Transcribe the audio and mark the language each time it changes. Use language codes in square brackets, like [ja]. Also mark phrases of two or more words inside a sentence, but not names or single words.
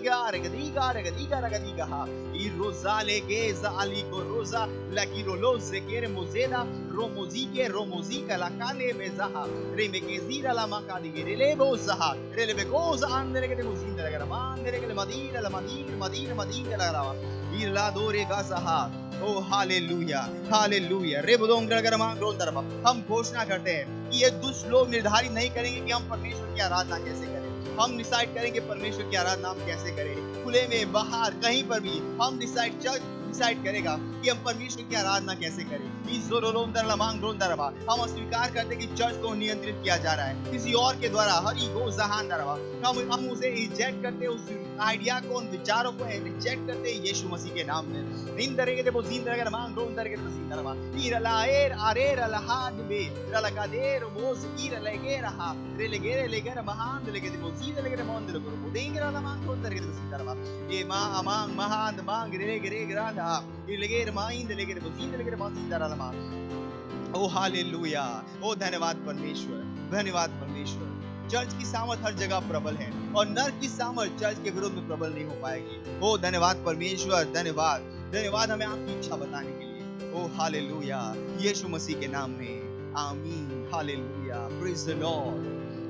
[hi] दीगा हा इरोजाले के जाली को रोजा लकी रोलोज के मोजेदा रोमोजी का लाकाने में जहा रे में के जीरा ला माका दिगे रे ले बो जहा रे ले बेकोज आंदरे के मुजीन दलके मान दरे के मदीना लगा इरला दोरे का जहा ओ हालेलुया हालेलुया रे बोदों कर मांग रो तरफ हम घोषणा करते हैं कि ये दुष्ट लोग निर्धारित नहीं करेंगे कि हम परमेश्वर की आराधना कैसे करें। हम डिसाइड करेंगे परमेश्वर की आराधना हम कैसे करें, खुले में बाहर कहीं पर भी हम डिसाइड करेगा कि हम परमेश्वर की आराधना कैसे करें। हम स्वीकार करते कि चर्च को नियंत्रित किया जा रहा है किसी और के द्वारा, हरी गो जहान दरवा हम उसे रिजेक्ट करते, उस आइडिया को, उन विचारों को रिजेक्ट करते यीशु मसीह के नाम में। इन तरह के बोझीन तरह मांग रो तरह के बोझीन दरवा इरलाएर आरेर लहाद बे रलकादेर मोज इरलेगे रहा रेलेगे लेगे महान लेगे बोझीन लेगे मोन दे को देंगे रला मांग रो तरह के बोझीन दरवा ये मांग महान मांग रे ग्रांधा इरलेगे माइन लेगे बोझीन लेगे बोझीन दरला मांग। ओ हालेलुया, ओ धन्यवाद परमेश्वर, धन्यवाद परमेश्वर। चर्च की सामर्थ हर जगह प्रबल है और नर की सामर्थ चर्च के विरोध में प्रबल नहीं हो पाएगी। ओ धन्यवाद परमेश्वर, धन्यवाद, धन्यवाद हमें आपकी इच्छा बताने के लिए। ओ हालेलुया, यीशु मसीह के नाम में आमीन, हालेलुया, [en] praise the Lord.